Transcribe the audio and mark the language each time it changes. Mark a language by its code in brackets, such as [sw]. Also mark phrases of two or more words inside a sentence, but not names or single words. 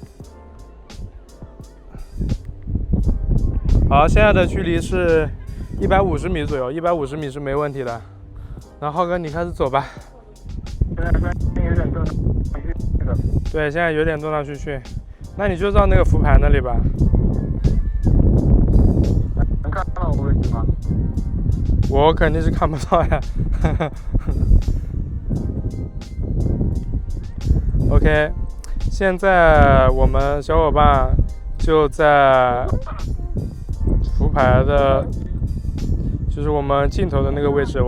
[zh] 好，現在的距離是150米左右，150米是沒問題的。然後浩哥，你開始走吧。對，現在有點斷斷續續。那你就繞那個浮盤那裡吧。能看到我位置嗎？我肯定是看不到呀。OK， 現在我們小夥伴就在浮牌的，就是我們盡頭的那個位置。